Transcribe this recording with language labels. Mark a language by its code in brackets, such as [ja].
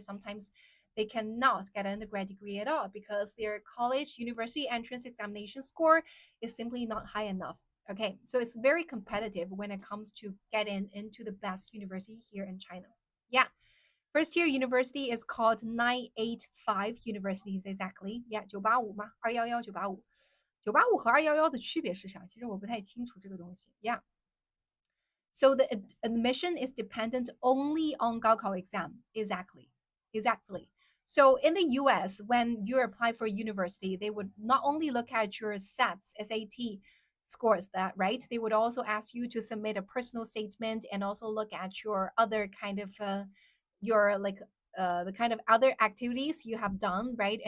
[en] Sometimes they cannot get an undergrad degree at all because their college university entrance examination score is simply not high enough. Okay, so it's very competitive when it comes to getting into the best university here in China. Yeah. First tier university is called 985 universities exactly. [zh] Yeah, 985嘛211 985 985和211的区别是啥？其实我不太清楚这个东西。 [en] Yeah. So the admission is dependent only on Gaokao exam. Exactly. Exactly. So in the US, when you apply for university, they would not only look at your SATs, SAT scores that, right? They would also ask you to submit a personal statement and also look at your other kind of your like the kind of other activities you have done, right?